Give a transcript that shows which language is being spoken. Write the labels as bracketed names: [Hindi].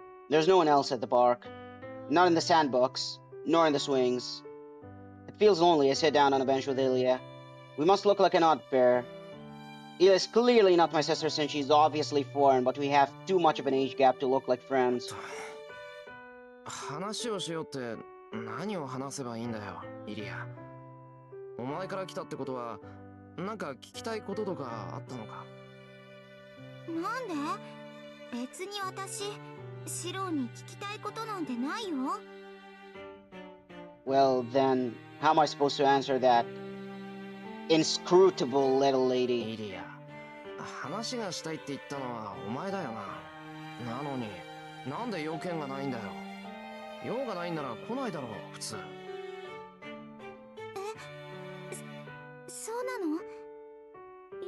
[English] There's no one else at the park. Not in the sandbox, nor in the swings. It feels lonely. I sit down on a bench with Ilya. We must look like an odd pair. Ilya is clearly not my sister since she's obviously foreign, but we have too much of an age gap to look like friends. [Japanese] 話をしようって何を話せばいいんだよ、イリア。お前から来たってことは、なんか聞きたいこととかあったのか？なんで？別に私、シロに聞きたいことなんてないよ。 [English] Well, then, how am I supposed to answer that? Inscrutable little lady. [Japanese] イリア、話がしたいって言ったのはお前だよな。なのに、なんで用件がないんだよ。用がないんなら来ないだろう、普通。そうなの？